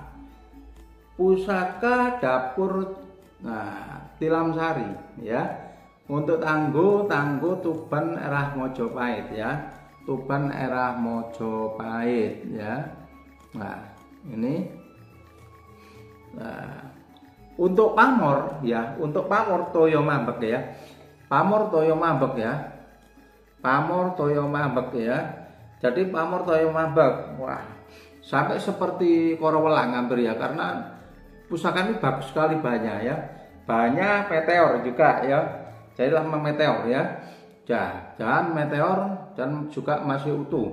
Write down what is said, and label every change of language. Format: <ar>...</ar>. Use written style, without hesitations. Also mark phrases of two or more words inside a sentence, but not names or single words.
<id>Pusaka dapur Tilam Sari ya. Untuk tangguh Tuban Erah Mojopahit ya. Tuban Erah Mojopahit ya. Nah, ini. Nah, untuk pamor ya, untuk pamor toyo mambek ya. Pamor toyo mambek ya. Pamor toyo mambek ya. Jadi pamor toyo mambek. Wah, sampai seperti Korowelang hampir ya, karena pusaka ini bagus sekali banyak ya. Banyak meteor juga ya. Jadilah meteor ya. Jangan meteor dan juga masih utuh.</id>